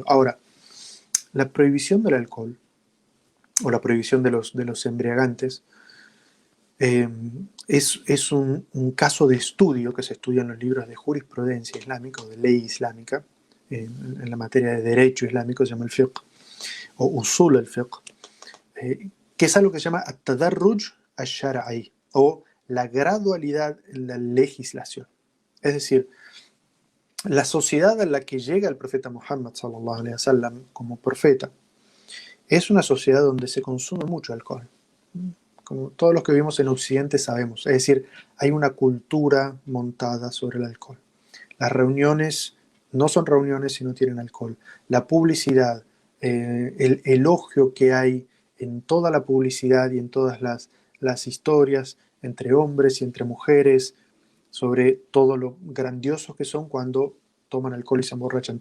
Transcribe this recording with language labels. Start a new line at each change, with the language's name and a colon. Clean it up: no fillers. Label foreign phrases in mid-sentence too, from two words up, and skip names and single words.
Spanish: Ahora, la prohibición del alcohol o la prohibición de los embriagantes es un caso de estudio que se estudia en los libros de jurisprudencia islámica o de ley islámica, en la materia de derecho islámico se llama el fiqh o
Arabic: أصول الفقه,
Spanish: que es algo que se llama
Arabic: التدرج الشرعي,
Spanish: o la gradualidad en la legislación. Es decir, la sociedad a la que llega el profeta Muhammad
Arabic: صلى الله عليه وسلم
Spanish: como profeta es una sociedad donde se consume mucho alcohol. Como todos los que vivimos en Occidente sabemos. Es decir, hay una cultura montada sobre el alcohol. Las reuniones no son reuniones si no tienen alcohol. La publicidad, el elogio que hay en toda la publicidad y en todas las historias entre hombres y entre mujeres, sobre todo lo grandiosos que son cuando toman alcohol y se emborrachan.